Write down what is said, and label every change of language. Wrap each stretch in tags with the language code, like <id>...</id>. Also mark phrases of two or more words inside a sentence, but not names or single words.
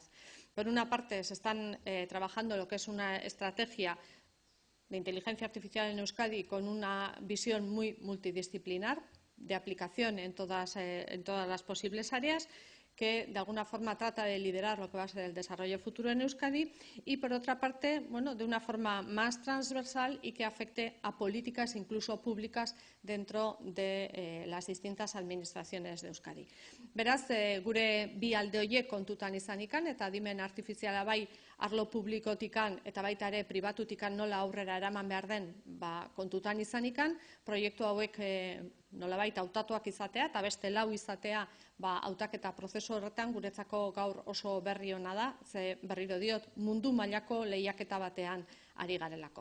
<es>Por una parte, se están trabajando lo que es una estrategia de inteligencia artificial en Euskadi con una visión muy multidisciplinar, de aplicación en todas las posibles áreas, que de alguna forma trata de liderar lo que va a ser el desarrollo futuro en Euskadi, y por otra parte, de una forma más transversal y que afecte a políticas incluso públicas dentro de las distintas administraciones de Euskadi.</es> <eu>Beraz, gure bi alde horiek kontutan izanikan, eta adimen artifiziala bai arlo publikotikan eta baita ere pribatutikan nola aurrera eraman behar den kontutan izanikan, proiektu hauek nolabait hautatuak izatea eta beste 4 izatea hautaketa prozesu horretan guretzako gaur oso berri ona da, ze berriro diot mundu mailako lehiaketa batean ari garelako.</eu>